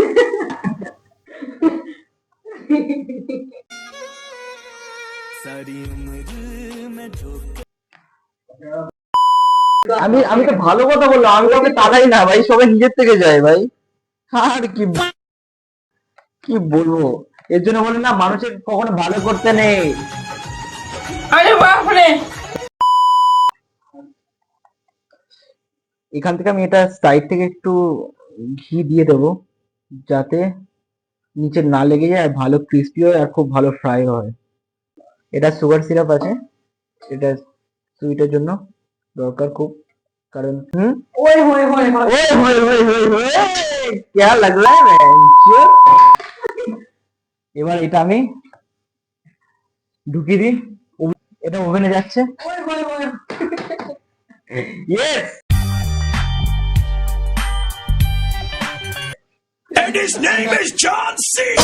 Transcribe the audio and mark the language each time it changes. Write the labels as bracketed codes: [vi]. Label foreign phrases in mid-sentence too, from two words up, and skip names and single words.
[bn] আমি তো ভালো কথা বললাম, আমি কাউকে তাড়াই না ভাই, সবাই নিজের থেকে যায় ভাই। আর কি বলবো, এর জন্য বলে না মানুষের কখনো ভালো করতে নেই। [hi] अरे बाप रे [bn] এখান থেকে আমি এটা সাইড থেকে একটু ঘি দিয়ে দেবো, যাতে নিচে না লেগে যায়, আর ভালো ক্রিস্পি হয় আর খুব ভালো ফ্রাই হয়। এটা [en] sugar syrup [bn] আছে, এটা সুইটের জন্য দরকার খুব, কারণ ওই [hi] क्या लग रहा है बेंचो। [bn] এবার এটা আমি ঢুকিয়ে দিই, এটা ওভেনে যাচ্ছে। ইয়েস, [en] And his name is John C.